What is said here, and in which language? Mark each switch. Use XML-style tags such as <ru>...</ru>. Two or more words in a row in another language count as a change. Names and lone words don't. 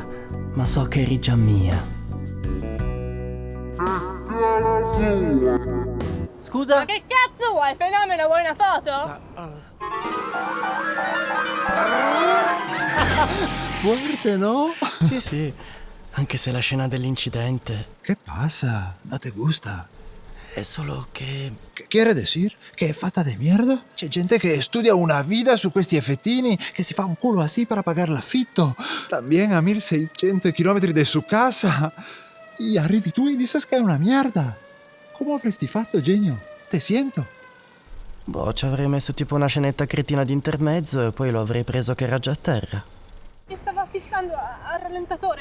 <it>Ma so che eri già mia. Scusa? Ma che cazzo vuoi? Fenomeno, vuoi una foto?</it> <es>Fuerte, ¿no?</es> <it>Sì. Anche se la scena dell'incidente</it> <es>¿Qué pasa? ¿No te gusta?</es> <it>è solo che...</it> <es>¿Qué quiere decir? ¿Que</es> <it>è fatta</it> <es>de mierda?</es> <it>C'è gente che studia una vita su questi effettini, che si fa un culo</it> <es>así para pagar</es> <it>l'affitto.</it> <es>También a 1600</es> <it>chilometri da</it> <es>su casa.</es> <it>E arrivi tu e dices che è una mierda. Come avresti fatto, genio?</it> <es>Te siento.</es> <it>Boh, ci avrei messo tipo una scenetta cretina di intermezzo e poi lo avrei preso che era già a terra. Mi stava fissando al rallentatore.</it>